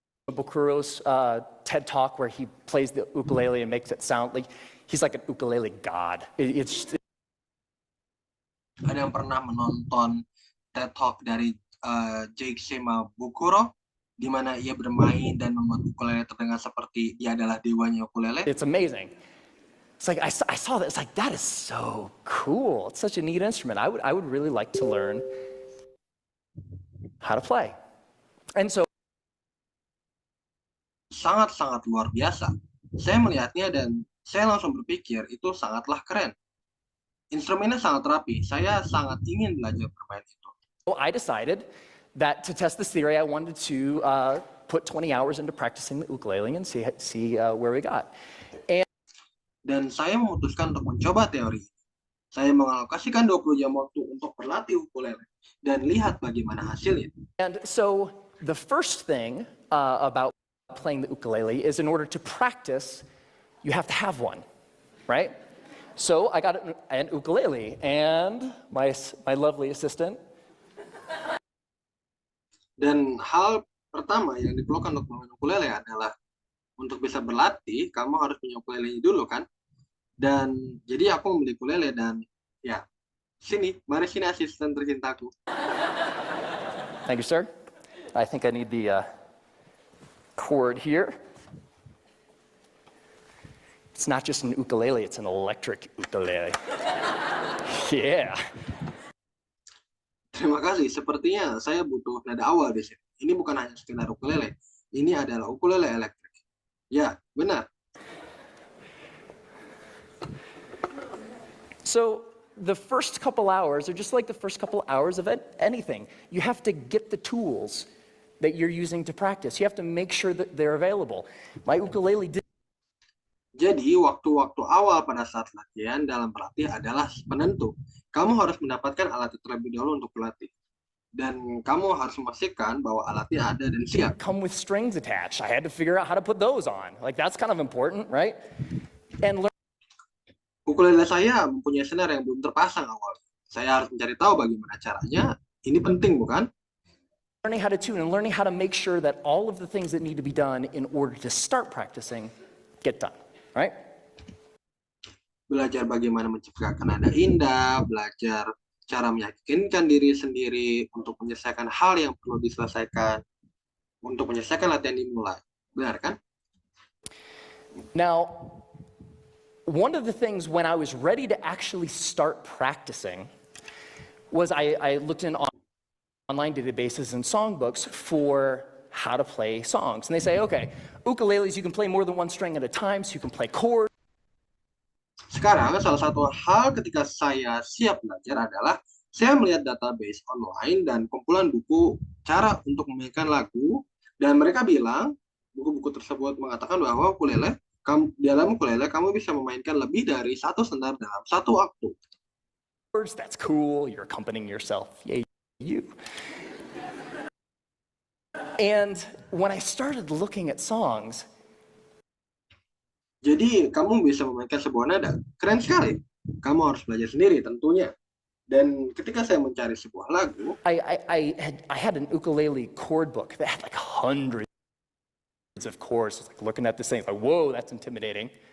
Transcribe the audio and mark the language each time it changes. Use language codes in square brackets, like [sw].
[en] Bukuro's TED Talk where he plays the ukulele and makes it sound like he's like an ukulele god. It's just, [id] Ada yang pernah menonton TED Talk dari Jake Shimabukuro di mana ia bermain dan membuat ukulele terdengar seperti dia adalah dewanya ukulele? [en] it's amazing. It's like I saw that. It's like that is so cool. It's such a neat instrument. I would really like to learn how to play. And so [id] Sangat-sangat luar biasa. Saya melihatnya dan saya langsung berpikir itu sangatlah keren. Instrumennya sangat rapi. Saya sangat ingin belajar bermain itu. [en] I decided that to test this theory, I wanted to put 20 hours into practicing the ukulele and see where we got. [id] Dan saya memutuskan untuk mencoba teori. Saya mengalokasikan 20 jam waktu untuk berlatih ukulele dan lihat bagaimana hasilnya. [en] And so the first thing about playing the ukulele is in order to practice, you have to have one, right? So I got an ukulele and my lovely assistant. [id] Dan hal pertama yang diperlukan untuk memainkan ukulele adalah untuk bisa berlatih, kamu harus punya ukulele dulu kan? Dan jadi aku membeli ukulele dan ya, mari sini asisten tercintaku. [en] Thank you, sir. I think I need the cord here. It's not just an ukulele, it's an electric ukulele. Yeah. [id] Terima kasih, sepertinya saya butuh nada awal di sini. Ini bukan hanya sekedar ukulele, ini adalah ukulele elektrik. Ya, benar. [en] So the first couple hours are just like the first couple hours of anything. You have to get the tools that you're using to practice. You have to make sure that they're available. My ukulele did. [id] Jadi, waktu-waktu awal pada saat latihan dalam berlatih adalah penentu. Kamu harus mendapatkan alat itu terlebih dahulu untuk berlatih. Dan kamu harus memastikan bahwa alatnya ada dan siap. [en] Come with strings attached. I had to figure out how to put those on. Like that's kind of important, right? And [id] Ukulele saya mempunyai senar yang belum terpasang awal. Saya harus mencari tahu bagaimana caranya. Ini penting, bukan? [en] Learning how to tune and learning how to make sure that all of the things that need to be done in order to start practicing get done, right? [id] Belajar bagaimana menciptakan nada indah, belajar cara meyakinkan diri sendiri untuk menyelesaikan hal yang perlu diselesaikan, untuk menyelesaikan latihan dimulai. Benar kan? [en] Now, one of the things when I was ready to actually start practicing was I looked in online databases and songbooks for how to play songs. And they say, okay, ukuleles, you can play more than one string at a time, so you can play chords. [id] Sekarang, salah satu hal ketika saya siap belajar adalah saya melihat database online dan kumpulan buku cara untuk memainkan lagu, dan mereka bilang, buku-buku tersebut mengatakan bahwa dalam ukulele kamu bisa memainkan lebih dari satu senar dalam satu waktu. [en] That's cool, you're accompanying yourself, yay you. And when I started looking at songs, [id] jadi kamu bisa memainkan sebuah nada. Keren sekali. Kamu harus belajar sendiri tentunya. Dan ketika saya mencari sebuah lagu, [en] I had an ukulele chord book that had like hundreds of chords. It's like looking at this thing, like, whoa, that's intimidating.